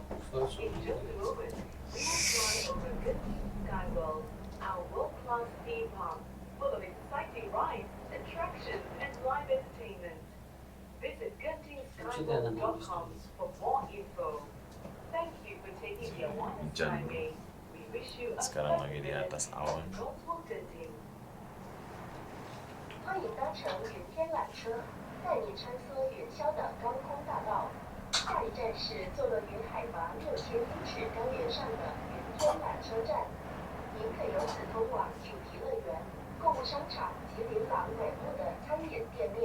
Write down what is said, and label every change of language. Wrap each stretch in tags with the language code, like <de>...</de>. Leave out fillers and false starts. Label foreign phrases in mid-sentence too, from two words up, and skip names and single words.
<en>In just a moment, we will fly over Genting Sky World, our world-class theme park, full of exciting rides, attractions, and live entertainment. Visit GentingSkyWorld.com for more info. Thank you for taking the Awanas Hujan. Skyway. We wish you a</en> <id>Sekarang lagi di atas awan.</id> <en>Cotswold Genting.</en> <zh>欢迎搭乘云天缆车，带你穿梭云霄的高空大道。下一站是坐落于海拔6000英尺高原上的云天缆车站。您可由此通往主题乐园、购物商场及琳琅满目的餐饮店面。</zh>